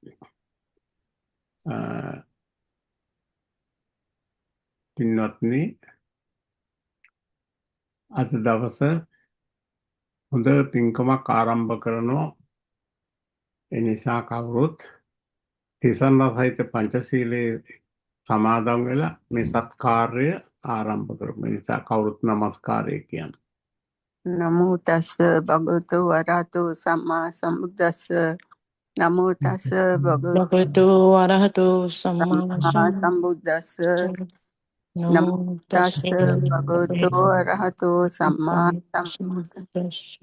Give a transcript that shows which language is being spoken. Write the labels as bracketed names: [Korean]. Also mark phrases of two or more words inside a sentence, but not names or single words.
[Sinhala] පින්වත්නි, අද දවස හොඳ පින්කමක් ආරම්භ කරනවා. ඒ නිසා කවුරුත් තිසරණ සහිත පංචශීලයේ සමාදන් වෙලා මේ සත්කාර්ය ආරම්භ කරමු. ඒ නිසා කවුරුත් නමස්කාරය කියන්න. [Pali] නමෝ තස්ස භගවතු වරහතු සම්මා සම්බුද්දස්ස නමෝ තස්ස භගවතු වරහතු සම්මා සම්බුද්දස්ස නමෝ නමෝ තස්ස භගවතු වරහතු සම්මා සම්බුද්දස්ස